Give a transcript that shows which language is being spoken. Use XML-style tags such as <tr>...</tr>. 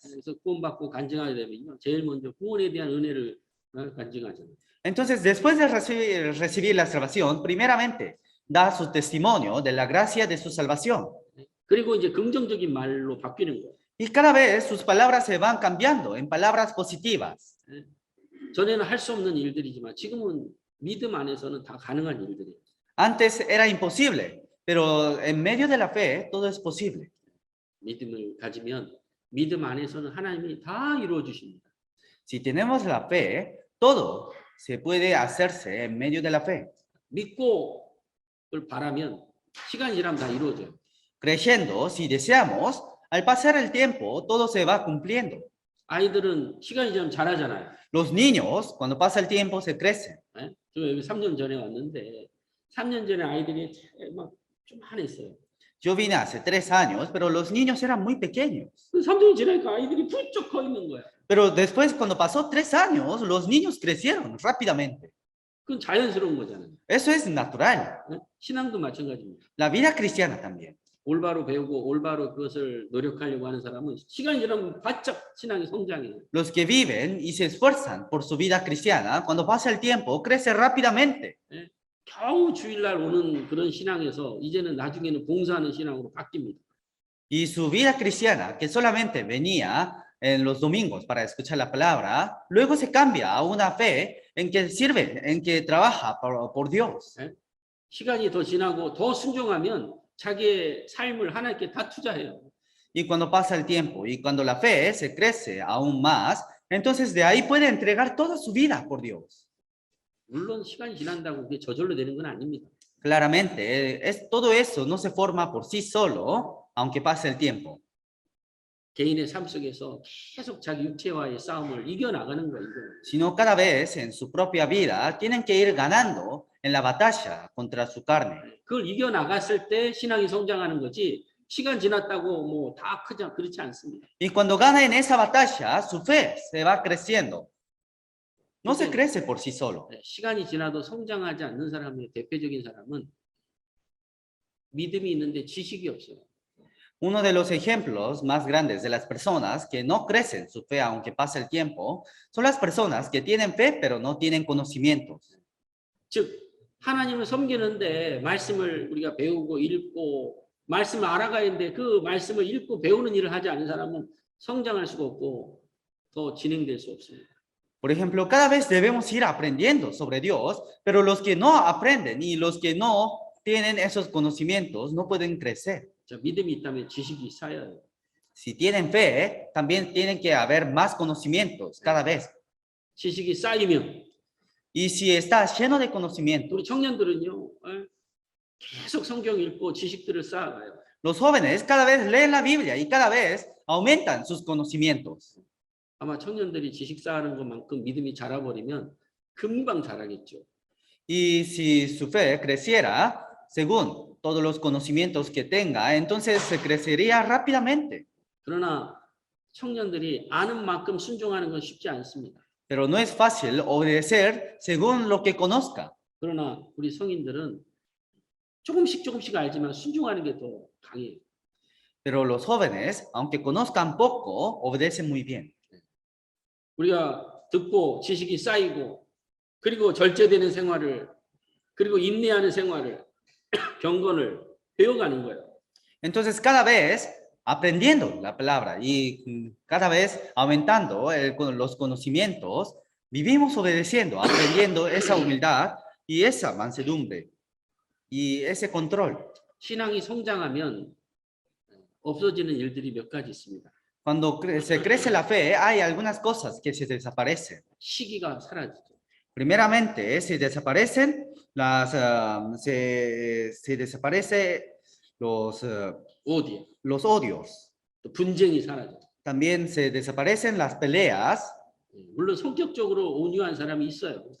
<ko>그래서 구원받고 간증하게 되면요, 제일 먼저 구원에 대한 은혜를 간증하잖아요.</ko> <es>Entonces, después de recibir la salvación, primeramente da su testimonio de la gracia de su salvación.</es> <ko>그리고 이제 긍정적인 말로 바뀌는 거예요.</ko> <es>Y cada vez sus palabras se van cambiando en palabras positivas.</es> <ko>전에는 할 수 없는 일들이지만 지금은 믿음 안에서는 다 가능한 일들이에요.</ko> <es>Antes era imposible, pero en medio de la fe todo es posible.</es> <ko>믿음을 가지면 믿음 안에서는 하나님이 다 이루어 주십니다.</ko> <es>Si tenemos la fe, todo se puede hacerse en medio de la fe.</es> <ko>믿고 그걸 바라면 시간이 지나면 다 이루어져요.</ko> <es>Creyendo, si deseamos, al pasar el tiempo todo se va cumpliendo.</es> <ko>아이들은 시간이 지나면 잘하잖아요.</ko> <es>Los niños, cuando pasa el tiempo, se crecen.</es> <ko>저 여기 3년 전에 왔는데 3년 전에 아이들이 막 좀 한했어요.</ko> <es>Yo vine hace 3 años, pero los niños eran muy pequeños.</es> <ko>3년이 지나니까 아이들이 부쩍 커 있는 거야.</ko> <es>Pero después, cuando pasó 3 años, los niños crecieron rápidamente.</es> <ko>그건 자연스러운 거잖아요.</ko> <es>Eso es natural.</es> <ko>신앙도 마찬가지입니다.</ko> <es>La vida cristiana también.</es> <ko>올바로 배우고 올바로 그것을 노력하려고 하는 사람은 시간이 지나면 바짝 신앙이 성장해요.</ko> <es>Los que viven y se esfuerzan por su vida cristiana, cuando pasa el tiempo, crece rápidamente.</es> <ko>겨우 주일날 오는 그런 신앙에서 이제는 나중에는 봉사하는 신앙으로 바뀝니다.</ko> <es>Y su vida cristiana, que solamente venía en los domingos para escuchar la palabra, luego se cambia a una fe en que sirve, en que trabaja por Dios.</es> <ko>시간이 더 지나고 더 순종하면 자기의 삶을 하나님께 다 투자해요.</ko> <es>Y cuando pasa el tiempo y cuando la fe se crece aún más, entonces de ahí puede entregar toda su vida por Dios.</es> <ko>물론 시간이 지난다고 그게 저절로 되는 건 아닙니다.</ko> <es>Claramente, todo eso no se forma por sí solo, aunque pase el tiempo.</es> <ko>개인의 삶 속에서 계속 자기 육체와의 싸움을 이겨나가는 거예요.</ko> <es>Sino cada vez en su propia vida tienen que ir ganando en la batalla contra su carne.</es> <ko>그걸 이겨나갔을 때 신앙이 성장하는 거지 시간 지났다고 뭐 다 그렇지 않습니다.</ko> <es>Y cuando gana en esa batalla, su fe se va creciendo. No se crece por sí solo.</es> <ko>시간이 지나도 성장하지 않는 사람의 대표적인 사람은 믿음이 있는데 지식이 없어요.</ko> <es>Uno de los ejemplos más grandes de las personas que no crecen su fe aunque pase el tiempo son las personas que tienen fe pero no tienen conocimientos.</es> <ko>즉 하나님을 섬기는데 말씀을 우리가 배우고 읽고 말씀을 알아가야 하는데 그 말씀을 읽고 배우는 일을 하지 않는 사람은 성장할 수가 없고 더 진행될 수 없습니다.</ko> <es>Por ejemplo, cada vez debemos ir aprendiendo sobre Dios, pero los que no aprenden y los que no tienen esos conocimientos no pueden crecer.</es> <ko>자, 믿음이 있다면 지식이 쌓여야 해요.</ko> <es>Si tienen fe, también tienen que haber más conocimientos cada vez.</es> <ko>지식이 쌓이면</ko> <es>Y si está lleno de conocimiento,</es> <ko>우리 청년들은요 계속 성경 읽고 지식들을 쌓아가요.</ko> <es>los jóvenes cada vez leen la Biblia y cada vez aumentan sus conocimientos.</es> <ko>아마 청년들이 지식 쌓는 것만큼 믿음이 자라버리면 금방 자라겠죠.</ko> <es>Y si su fe creciera, según todos los conocimientos que tenga, entonces se crecería rápidamente.</es> <ko>그러나 청년들이 아는 만큼 순종하는 건 쉽지 않습니다.</ko> <es>Pero no es fácil obedecer según lo que conozca.</es> <ko>그러나 우리 성인들은 조금씩 알지만 순종하는 게 더 강해요.</ko> <es>Pero los jóvenes, aunque conozcan poco, obedecen muy bien.</es> <ko>우리가 듣고 지식이 쌓이고 그리고 절제되는 생활을 그리고 인내하는 생활을 경건을 배워가는 거예요.</ko> <es>Entonces, cada vez aprendiendo la palabra y cada vez aumentando los conocimientos, vivimos obedeciendo, aprendiendo esa humildad y esa mansedumbre y ese control.</es> <ko>신앙이 성장하면 없어지는 일들이 몇 가지 있습니다.</ko> <es>Cuando se crece la fe, hay algunas cosas que se desaparecen.</es> <ko>시기가 사라지죠.</ko> <es>Primeramente, se desaparecen se desaparece</es> <ko>오디오,</ko> <es>los odios.</es> <ko>또 분쟁이 사라져.</ko> <es>También se desaparecen las peleas.</es> <ko>물론 성격적으로 온유한 사람이 있어요.</ko>